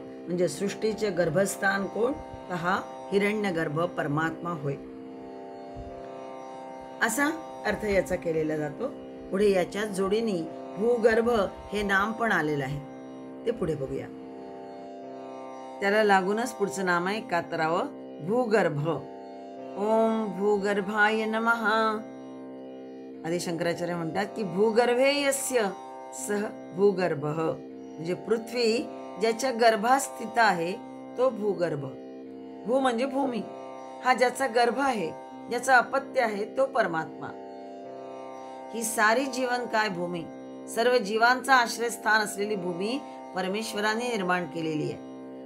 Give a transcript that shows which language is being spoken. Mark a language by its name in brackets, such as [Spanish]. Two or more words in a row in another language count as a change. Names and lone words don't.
[Marathi] म्हणजे सृष्टीचे गर्भस्थान कोण, तर हा हिरण्यगर्भ परमात्मा होय, असा अर्थ याचा केलेला जातो. पुढे याच्या जोडीने भूगर्भ हे नाम पण आलेलं आहे. ते पुढे बघूया. त्याला लागूनच पुढचं नाम आहे कातरावं, भूगर्भ. [Sanskrit] ओम भूगर्भाय नमः. [Marathi] आदि शंकराचार्य म्हणतात की [Sanskrit] भूगर्भे यस्य सह भूगर्भ, [Marathi] म्हणजे पृथ्वी ज्याच्या गर्भात स्थित आहे तो भूगर्भ. भू म्हणजे भूमी, हा ज्याचा गर्भ आहे, ज्याचा अपत्य आहे तो परमात्मा. ही सारी जीवन काय भूमी, सर्व जीवांचा आश्रयस्थान असलेली भूमी परमेश्वराने निर्माण केलेली आहे.